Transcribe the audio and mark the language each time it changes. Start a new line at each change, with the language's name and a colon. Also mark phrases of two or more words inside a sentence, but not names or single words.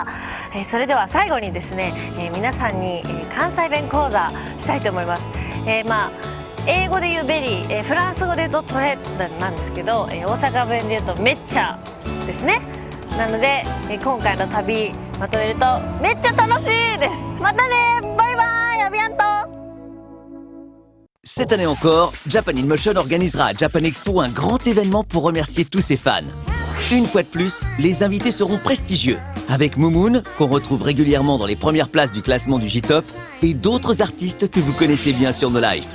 Japanese: それでは最後にですね、皆さんに、関西弁講座したいと思います。英語で言うベリー、フランス語で言うとトレなんですけど、大阪弁で言うとめっちゃですね。なので、今回の旅まとめるとめっちゃ楽しいです。またね、バイバイ、
French: à bientôt. Cette année encore, Japan in Motion organisera à Japan Expo un grand événement pour remercier tous ses fans. Une fois de plus, les invités seront prestigieux, avec Moumoun, qu'on retrouve régulièrement dans les premières places du classement du J-Top, et d'autres artistes que vous connaissez bien sur nos lives.